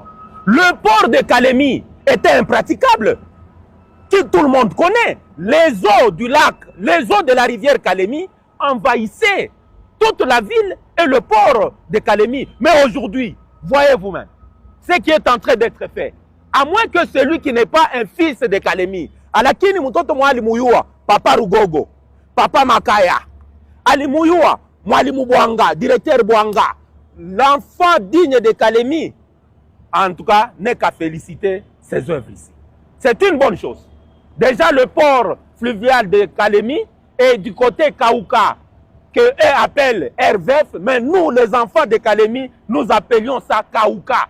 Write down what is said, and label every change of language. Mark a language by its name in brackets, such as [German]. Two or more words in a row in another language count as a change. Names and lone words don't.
[French] Le port de Kalemi était impraticable, que tout le monde connaît. Les eaux du lac, les eaux de la rivière Kalemi envahissaient toute la ville et le port de Kalemi. Mais aujourd'hui, voyez vous-même, ce qui est en train d'être fait, à moins que celui qui n'est pas un fils de Kalemi, [Swahili] alakini mutoto mwali muyua, papa Rugogo, papa Makaya, ali muyua, mwali Bwanga, directeur Bwanga, [French] l'enfant digne de Kalemi, en tout cas, n'est qu'à féliciter ses œuvres ici. C'est une bonne chose. Déjà, le port fluvial de Kalemi est du côté Kaouka, que eux appellent RVF, mais nous, les enfants de Kalemi, nous appelions ça Kaouka.